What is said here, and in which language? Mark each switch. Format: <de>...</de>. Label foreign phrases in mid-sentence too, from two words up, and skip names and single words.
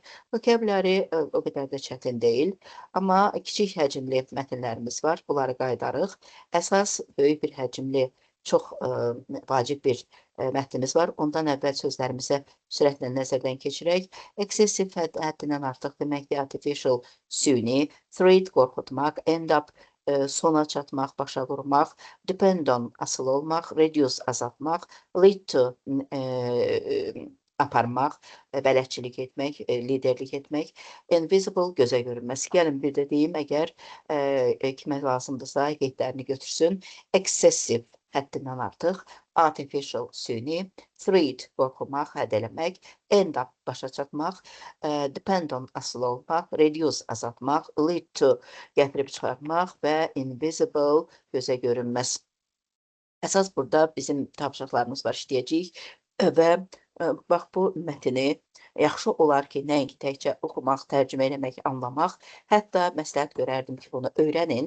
<az>Vokabləri o qədər də çətin deyil, amma kiçik həcmli mətnlərimiz var. Bunları qaydarıq. Əsas böyük bir həcmli, çox vacib bir mətnimiz var. Ondan əvvəl sözlərimizə sürətlə nəzərdən keçirək. Excessive həddindən artıq deməkdir, artificial, süni, threat, qorxutmaq,</az> <en>end up,</en> <az>sona çatmaq, başa vurmaq,</az> <en>depend on,</en> <az>asılı olmaq, reduce, azaltmaq,</az> <en>lead to,</en> <az>aparmaq, bələdçilik etmək, liderlik etmək, invisible, gözə görünməz. Gəlin bir də deyim, əgər kimə lazımdırsa qeydlərini götürsün. Excessive, həddindən artıq, artificial süni, threat qorxumaq, hədələmək,</az> <en>end up</en> <az>başa çatmaq,</az> <en>depend on</en> <az>asılı olmaq, reduce azaltmaq,</az> <en>lead to</en> <az>gətirib çıxarmaq və invisible gözə görünməz. Əsas burada bizim tapşırıqlarımız var, işləyəcəyik və bax bu mətni yaxşı olar ki, nəinki təkcə oxumaq, tərcümə eləmək, anlamaq, hətta məsləhət görərdim ki, bunu öyrənin.</az>